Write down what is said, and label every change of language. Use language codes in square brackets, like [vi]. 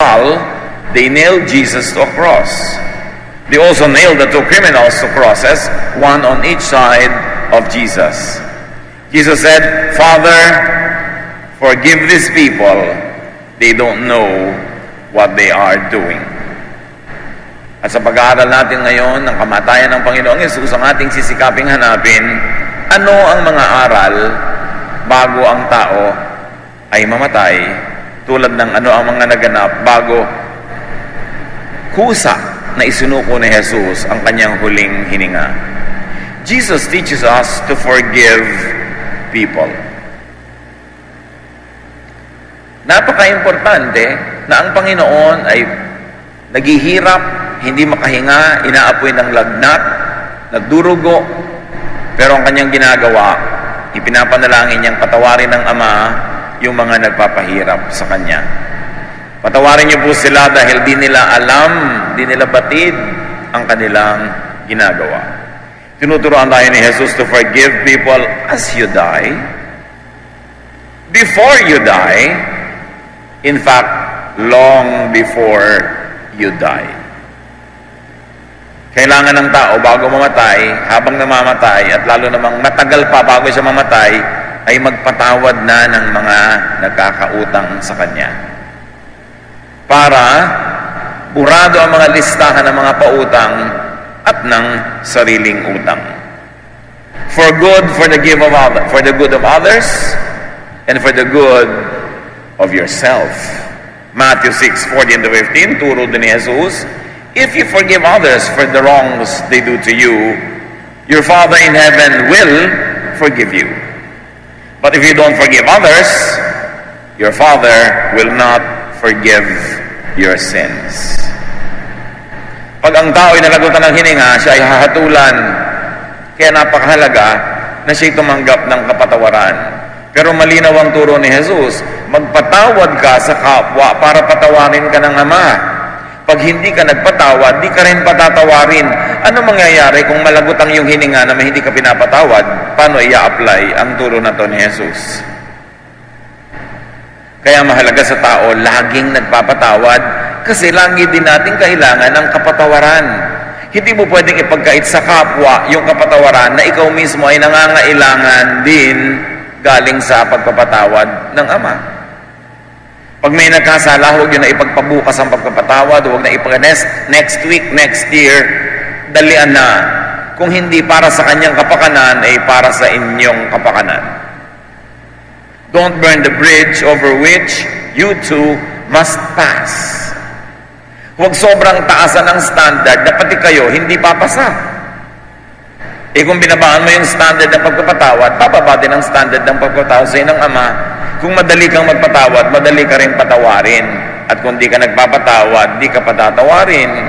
[en] skull, they nailed Jesus to a cross. They also nailed the two criminals to crosses, one on each side of Jesus. Jesus said, "Father, forgive these people. They don't know what they are doing." [tl] At sa pag-aaral natin ngayon ng kamatayan ng Panginoong Yesus, ang ating sisikaping hanapin, ano ang mga aral bago ang tao ay mamatay, tulad ng ano ang mga naganap bago kusa na isinuko ni Jesus ang kanyang huling hininga. [en] Jesus teaches us to forgive people. [tl] Napaka-importante na ang Panginoon ay naghihirap, hindi makahinga, inaapoy ng lagnat, nagdurugo, pero ang kanyang ginagawa, ipinapanalangin niyang patawarin ng Ama yung mga nagpapahirap sa kanya. Patawarin niyo po sila dahil di nila alam, di nila batid ang kanilang ginagawa. Tinuturoan tayo ni [en] Jesus to forgive people as you die, before you die, in fact, long before you die. [tl] Kailangan ng tao bago mamatay, habang namamatay, at lalo namang matagal pa bago siya mamatay, ay magpatawad na ng mga nagkakautang sa kanya. Para burado ang mga listahan ng mga pautang at ng sariling utang. [en] For good, for the good of others, and for the good of yourself. Matthew 6:14-15, [tl] turo din ni [en] Jesus, if you forgive others for the wrongs they do to you, your Father in heaven will forgive you. But if you don't forgive others, your Father will not forgive your sins. [tl] Pag ang tao ay nalagutan ng hininga, siya ay hahatulan. Kaya napakahalaga na siya tumanggap ng kapatawaran. Pero malinaw ang turo ni Jesus, magpatawad ka sa kapwa para patawarin ka ng Ama. Pag hindi ka nagpatawad, di ka rin patatawarin. Ano mangyayari kung malagot ang iyong hininga na hindi ka pinapatawad? Paano i-apply ang turo na to ni Jesus? Kaya mahalaga sa tao, laging nagpapatawad kasi lagi din natin kailangan ng kapatawaran. Hindi mo pwedeng ipagkait sa kapwa yung kapatawaran na ikaw mismo ay nangangailangan din galing sa pagpapatawad ng Ama. Pag may nagkasala, huwag yun na ipagpabukas ang pagpapatawad, huwag na [en] next week, next year, [tl] dalian na. Kung hindi para sa kanyang kapakanan, ay para sa inyong kapakanan. [en] Don't burn the bridge over which you too must pass. [tl] Huwag sobrang taasan ang standard na pati kayo hindi papasa. Kung binabaan mo yung standard ng pagpapatawad, bababa din ang standard ng pagpapatawad sa ng Ama. Kung madali kang magpatawad, madali ka rin patawarin. At kung di ka nagpapatawad, di ka patatawarin.